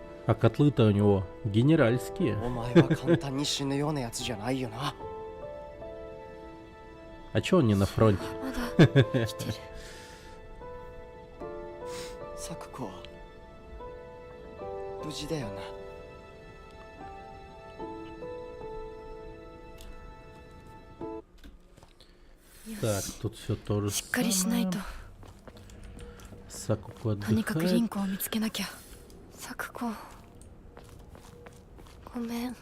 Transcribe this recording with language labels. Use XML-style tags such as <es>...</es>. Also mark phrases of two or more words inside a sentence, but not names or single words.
<ru>А котлы-то у него генеральские.</ru> <ja>お前は簡単に死ぬようなやつじゃないよな。</ja> <ru>А чё он не на фронте?</ru> <ja>まだ生きてる。咲子は無事だよな。</ja> <ru>Так, тут все то же</ru> <ja>しっかりしないと。 Сакуко とにかくリ</ja> <ru>отдыхает.</ru> <ja>ンコを見つけなきゃ。サクコ。ごめん。</ja>